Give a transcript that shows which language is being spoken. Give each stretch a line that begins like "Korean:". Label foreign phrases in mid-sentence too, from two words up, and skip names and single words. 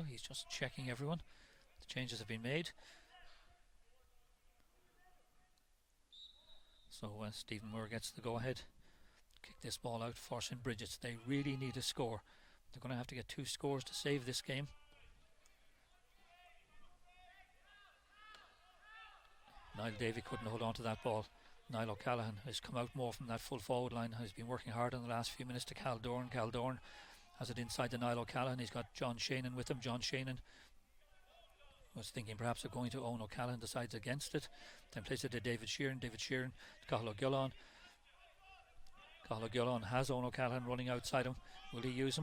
English: He's just checking everyone. The changes have been made. So Stephen Moore gets the go-ahead. Kick kick this ball out for St. Brigids. They really need a score. They're going to have to get 2 scores to save this game. Niall Davey couldn't hold on to that ball. Niall O'Callaghan has come out more from that full forward line, has been working hard in the last few minutes to Cal Dorn. Cal Dorn has it inside to Niall O'Callaghan. He's got John Shannon with him. John Shannon was thinking perhaps of going to Owen O'Callaghan, decides against it, then plays it to David Sheeran. David Sheeran to Cathal O'Gillan. Cathal O'Gillan has Owen O'Callaghan running outside him. Will he use him?